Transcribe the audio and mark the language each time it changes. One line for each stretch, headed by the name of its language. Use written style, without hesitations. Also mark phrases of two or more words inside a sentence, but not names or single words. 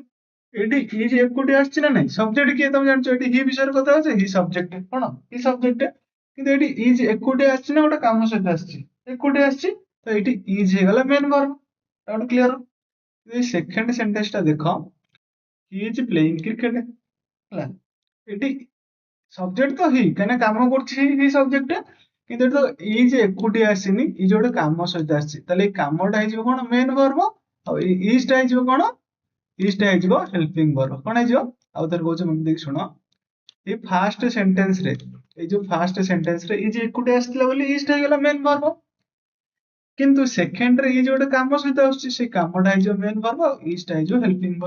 Odia: ଏଠି ଇଜ ଏକୁଟିଆ ଆସିଛି ନା ନାଇଁ? ସବଜେକ୍ଟ କିଏ? ତମେ ଜାଣିଛ ଏଠି ହି ବିଷୟରେ କଥା ହଉଛି,
English: he subject. କଣ? he subject.
Odia: କିନ୍ତୁ ଏଠି ଇଜ ଏକୁଟିଆ ଆସିଛି ନା ଗୋଟେ କାମ ସହିତ ଆସିଛି? ଏକୁଟିଆ ଆସିଛି। ତ ଏଠି ଇଜ ହେଇଗଲା
English: main verb. doubt clear? second sentence
Odia: ଟା ଦେଖ,
English: he is playing cricket ହେଲା।
Odia: ଏଠି ସବଜେକ୍ଟ ତ ହି କାହିଁକିନା କାମ କରୁଛି ହି ସବଜେକ୍ଟ, କିନ୍ତୁ ଏଠି ତ ଇଜ ଏକୁଟିଆ ଆସିନି, ଇଜ ଗୋଟେ କାମ ସହିତ ଆସିଛି, ତାହେଲେ ଏଇ କାମଟା ହେଇଯିବ କଣ
English: main verb,
Odia: ଆଉ ଏଇ ଇଜଟା ହେଇଯିବ କଣ, ଇଜଟା ହେଇଯିବ
English: helping verb.
Odia: କଣ ହେଇଯିବ ଆଉ ଥରେ କହୁଛି ମନେ ଦେଇକି ଶୁଣ। ଏଇ
English: first sentence
Odia: ରେ, ଏଇ ଯୋଉ
English: first sentence
Odia: ରେ ଇଜ ଏକୁଟିଆ ଆସିଥିଲା ବୋଲି ଇଜଟା ହେଇଗଲା
English: main verb,
Odia: କିନ୍ତୁ ସେକେଣ୍ଡ ରେ ଇଜ ଗୋଟେ କାମ ସହିତ ଆସୁଛି, ସେଇ କାମଟା ହେଇଯିବ
English: main verb
Odia: ଆଉ ଇଜଟା ହେଇଯିବ
English: helping verb.